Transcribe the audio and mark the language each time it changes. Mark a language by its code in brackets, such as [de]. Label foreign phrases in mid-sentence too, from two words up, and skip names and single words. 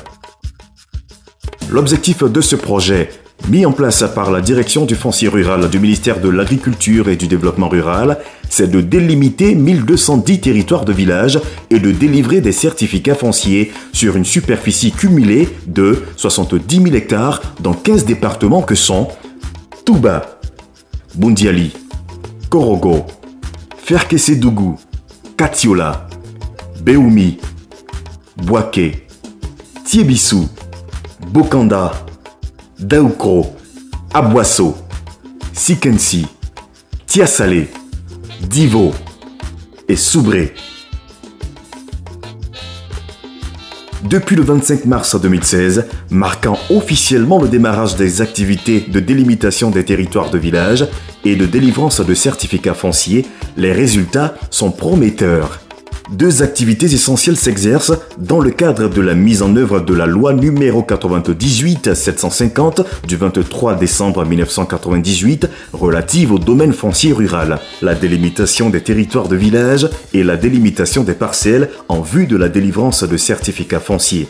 [fr] L'objectif de ce projet, mis en place par la direction du foncier rural du ministère de l'Agriculture et du Développement rural, c'est de délimiter 1210 territoires de village et de délivrer des certificats fonciers sur une superficie cumulée de 70 000 hectares dans 15 départements que sont Touba, Bundiali, Korogo, Ferkessédougou, Katiola, Béoumi, Bouaké, Tiébissou, Bokanda, Daoukro, Abwasso, Sikensi, Tiasalé, Divo et Soubré. Depuis le 25 mars 2016, marquant officiellement le démarrage des activités de délimitation des territoires de village et de délivrance de certificats fonciers, les résultats sont prometteurs. Deux activités essentielles s'exercent dans le cadre de la mise en œuvre de la loi numéro 98-750 du 23 décembre 1998 relative au domaine foncier rural, la délimitation des territoires de village et la délimitation des parcelles en vue de la délivrance de certificats fonciers.